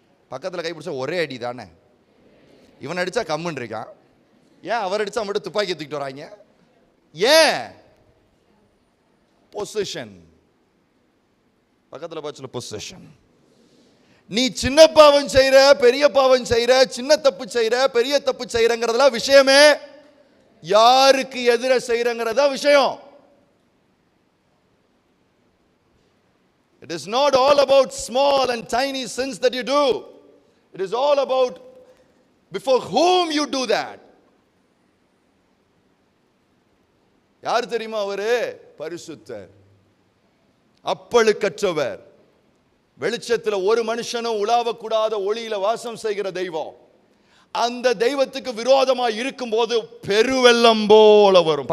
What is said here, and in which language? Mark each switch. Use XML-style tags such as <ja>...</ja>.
<ta>பக்கத்தில் கைப்பிடிச்சா ஒரே அடி தானே. இவன் அடித்தா கம்முன்னு இருக்கான், ஏன் அவர் அடித்தா மட்டும் துப்பாக்கி தூக்கிட்டு வராங்க? ஏன்? பொசிஷன். பக்கத்தில் பார்த்து பொசிஷன். நீ சின்ன பாவம் செய்கிற, பெரிய பாவம் செய்கிற, சின்ன தப்பு செய்கிற, பெரிய தப்பு செய்கிறங்கிறதெல்லாம் விஷயமே, யாருக்கு எதிர செய்கிறங்கிறதா விஷயம்.</ta> <en>It is not all about small and tiny sins that you do. It is all about before whom you do that.</en> <ta>யார் தெரியுமா அவரு? பரிசுத்தர், அப்பழுக்கற்றவர், வெளிச்சத்தில் ஒரு மனுஷனும் உலாவக்கூடாத ஒளியில வாசம் செய்கிற தெய்வம். அந்த தெய்வத்துக்கு விரோதமாக இருக்கும் போது பெருவெள்ளம் போல வரும்.</ta>